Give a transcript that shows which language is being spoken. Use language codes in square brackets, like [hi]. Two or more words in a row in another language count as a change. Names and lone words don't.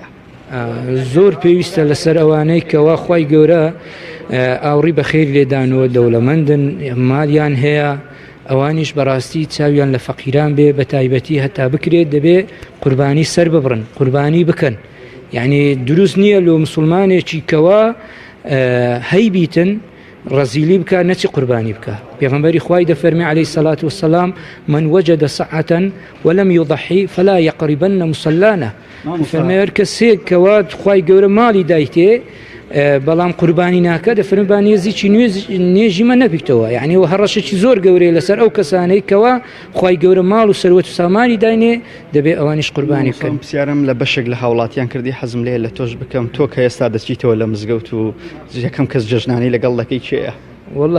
[ckb] زۆر پێویستە لەسەر ئەوانەی کەوا خی گەورە ئاوڕی بەخێر لێدانەوە دەوڵەمەندن مالیان هەیە ئەوانیش بەڕاستی چاویان لە فەقیران بێ بە تایبەتی هەتا بکرێت دەبێ قوربانی سەر ببڕن قوربانی بکەن یعنی دروست نییە لۆ مسلمانێکی کەوا هەیبیتن ڕەزیلی بکە نەچی قوربانی بکە پێغەمبەری خوای دەفەرمی [ar] عەلەیهی السەڵات وەسەلام من وجد سعة ولم يضحي فلا يقربن مصلانا [ckb] فەرمێ هەر کەسێک کەوا خوای گەورە ماڵی دایتێ بەڵام قوربانی ناکە دەفەرمی نێزیی نێژیمە نەبیتەوە یعنی و هەڕەشێکی زۆر گەورەی لەسەر ئەو کەسانەی کەوا خوای گەورە ماڵ و سەروەت و سامانی داینێ دەبێ ئەوانیش قوربانی بکەن پرسیارم لە بەشێک لە هاوڵاتیان کردی حەزم لێ لە تۆش بکەم تۆ کە ئێستا دەچیتەوە لە مزگەوت و یەکەم کەس جەژنانی لەگەڵ دەکەی چێە